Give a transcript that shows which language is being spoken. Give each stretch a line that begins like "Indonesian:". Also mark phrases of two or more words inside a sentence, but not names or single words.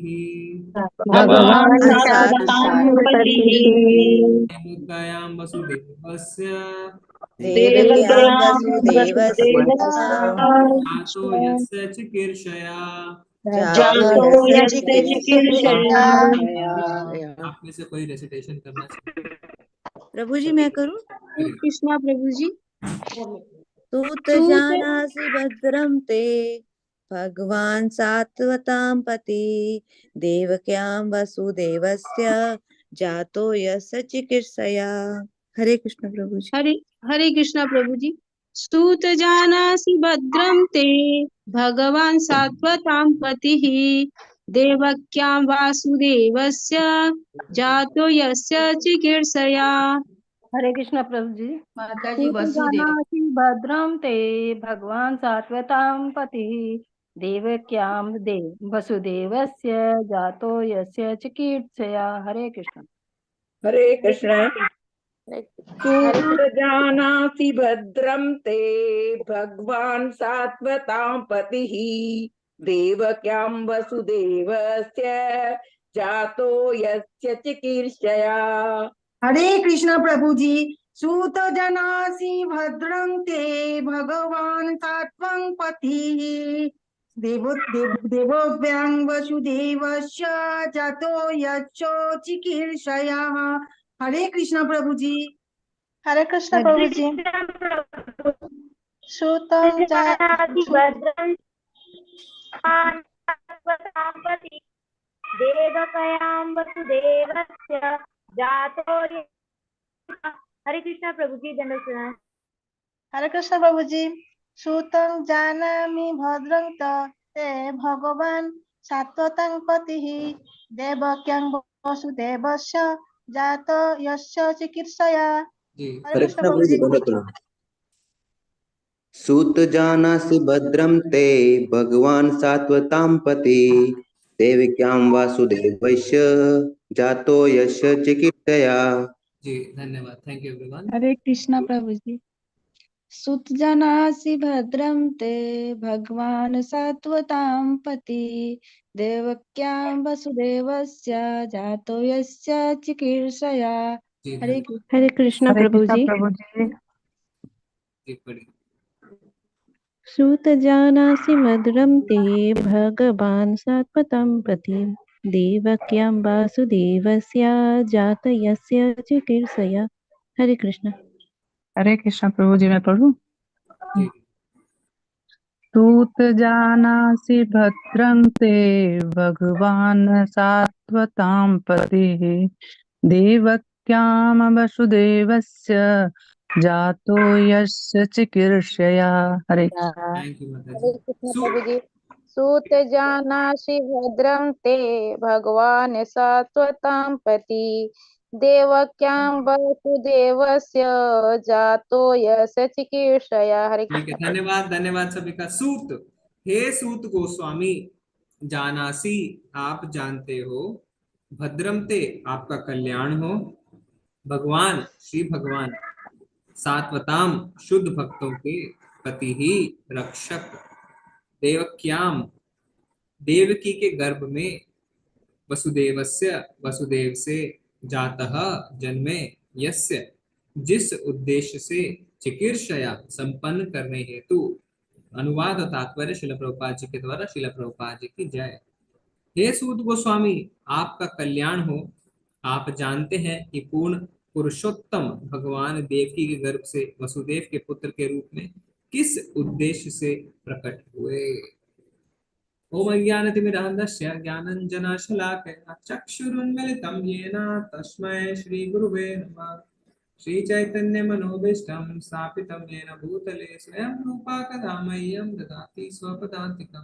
Sanskrit: भगवान् सात्वतां पतिः देवक्यां वसुदेवस्य देवक्यां वसुदेवस्य जातो यस्य चिकीर्षया। जातयस्य चिकीर्षया।
Hindi: आप में से कोई रेसिटेशन करना चाहिए। प्रभु जी मैं करूं? कृष्णा प्रभु जी।
Sanskrit: सूत जानासि भद्रं ते भगवान् सात्वतां पति देवक्यां वसुदेवस्य जातो यस्य चिकीर्षया।
Hindi: हरे कृष्ण प्रभु जी। हरे कृष्णा प्रभु जी।
Sanskrit: सूत जानासि भद्रं ते भगवान् सात्वतां पतिः देवक्यां वासुदेवस्य जातो यस्य चिकीर्षया।
Hindi: हरे कृष्ण प्रभु जी। माता जी
Sanskrit: सूत वसुदेव जानासि भद्रं ते भगवान् सात्वतां पतिः देवक्यां वसुदेवस्य जातो यस्य चिकीर्षया।
Hindi: हरे कृष्ण। हरे कृष्ण।
Sanskrit: सूत जानासि भद्रं ते भगवान् सात्वतां पतिः देवक्यां वसुदेवस्य जातो यस्य चिकीर्षया।
Hindi: हरे कृष्ण प्रभु जी।
Sanskrit: सूत जनासि भद्रं ते भगवान् सात्वं पतिः देवोव्यां वसुदेवस्य जातो यच्च चिकीर्षया।
Hindi: हरे कृष्ण प्रभु जी। हरे कृष्ण प्रभु जी। सूतं
Sanskrit: जानासि भद्रं सात्वतां देवक्यां वसुदेवस्य जातो।
Hindi: हरे कृष्ण प्रभु जी। दंडवत। हरे कृष्ण प्रभु जी।
Sanskrit: सूतं जानामि भद्रं ते भगवान् सात्वतं पतिः देवक्यां वसुदेवस्य जातो यस्य चिकीर्षया।
Hindi: हरे कृष्ण प्रभु जी।
Sanskrit: सूत जानासि भद्रं ते भगवान् सात्वतां पति देवक्यां वासुदेवस्य जातो यस्य चिकीर्षया।
Hindi: जी धन्यवाद।
English: thank you everyone.
Hindi: हरे कृष्ण प्रभु जी।
Sanskrit: सुत जानासि भद्रं ते भगवान् सात्वतां पति देवक्यां वसुदेवस्य जातो यस्य चिकीर्षया।
Hindi: हरे कृष्ण प्रभु जी।
Sanskrit: सूत जानासि भद्रं ते भगवान् सात्वतां पति देवक्यां वासुदेवस्य जातो यस्य चिकीर्षया।
Hindi: हरे कृष्ण। हरे कृष्ण प्रभु जी। मैं पढ़ूं?
Sanskrit: सूत जानासि भद्रं ते भगवान् सात्वतां पतिः देवक्यां वसुदेवस्य जातो यस्य चिकीर्षया।
Hindi: हरे
English: thank you माता
Hindi: हरे जी। कृष्ण सु प्रभु जी।
Sanskrit: सूत जानासि भद्रं ते भगवान् सात्वतां पति देवक्यां वसुदेवस्य जातो यस्य चिकीर्षया।
Hindi: हरे ठीक है, कृष्ण प्रभु। धन्यवाद धन्यवाद सभी का। सूत, हे सूत गोस्वामी, जानासी आप जानते हो, भद्रम ते आपका कल्याण हो, भगवान श्री भगवान, सात्वताम शुद्ध भक्तों के पति ही रक्षक, देवक्याम देवकी के गर्भ में, वसुदेवस्य वसुदेव से, जातः जन्मे, यस्य जिस उद्देश्य से, चिकीर्षया संपन्न करने हेतु। अनुवाद और तात्पर्य श्रील प्रभुपाद जी के द्वारा। श्रील प्रभुपाद जी की जय। हे सूत गोस्वामी, आपका कल्याण हो। आप जानते हैं कि पूर्ण पुरुषोत्तम भगवान देवकी के गर्भ से वसुदेव के पुत्र के रूप में किस उद्देश्य से प्रकट हुए।
Sanskrit: ओम अज्ञानतिमिरान्धस्य ज्ञानञ्जनशलाकया चक्षुरुन्मिलितं येन तस्मै श्रीगुरुवे नमः। श्रीचैतन्यमनोभीष्टं स्थापितं येन भूतले स्वयं रूपा कदा मह्यं ददाति स्वपदान्तिकम्।